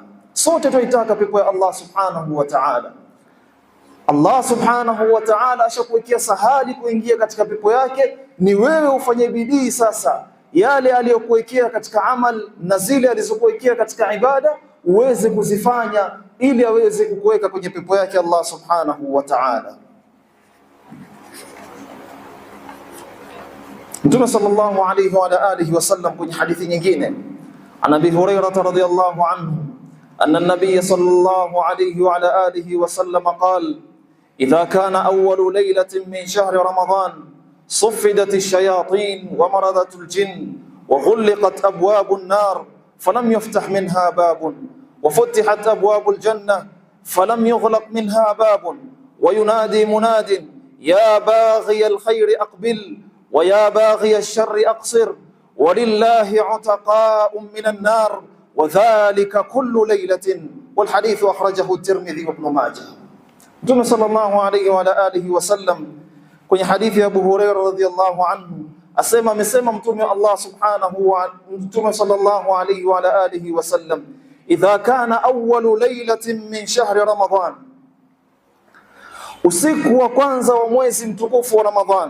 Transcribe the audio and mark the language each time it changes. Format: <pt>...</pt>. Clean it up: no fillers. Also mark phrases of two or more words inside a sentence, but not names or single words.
<sw>Sote tunaitaka pepo ya Allah</sw> <ar>سبحانه وتعالى.</ar> <sw>Allah</sw> <ar>سبحانه وتعالى</ar> <sw>ashakuwekea sahali kuingia katika pepo yake, ni wewe ufanye bidii sasa yale aliyokuwekea katika amal na zile alizokuwekea katika ibada uweze kuzifanya, ili aweze kukuweka kwenye pepo yake Allah</sw> <ar>سبحانه وتعالى. Mtume صلى الله عليه وعلى آله وسلم</ar> <sw>kwenye hadithi nyingine,</sw> <ar>عن أبي هريرة رضي الله عنه أن النبي صلى الله عليه وعلى آله وسلم قال إذا كان أول ليلة من شهر Ramadan صفدت الشياطين ومرضت الجن وغلقت أبواب النار فلم يفتح منها باب وفتحت أبواب الجنة فلم يغلق منها باب وينادي مناد: يا باغي الخير أقبل ويا باغي الشر أقصر ولله عتقاء من النار وذلك كل ليلة. والحديث أخرجه الترمذي وابن ماجه. Mtume صلى الله عليه وعلى آله وسلم</ar> <sw>kwenye hadithi ya Abu Hurairah</sw> <ar>رضي الله عنه</ar> <sw>asema, amesema Mtume</sw> <ar>صلى الله عليه وعلى آله وسلم إذا كان أول ليلة من شهر رمضان,</ar> <sw>usiku wa kwanza wa mwezi mtukufu wa Ramadhan.</sw>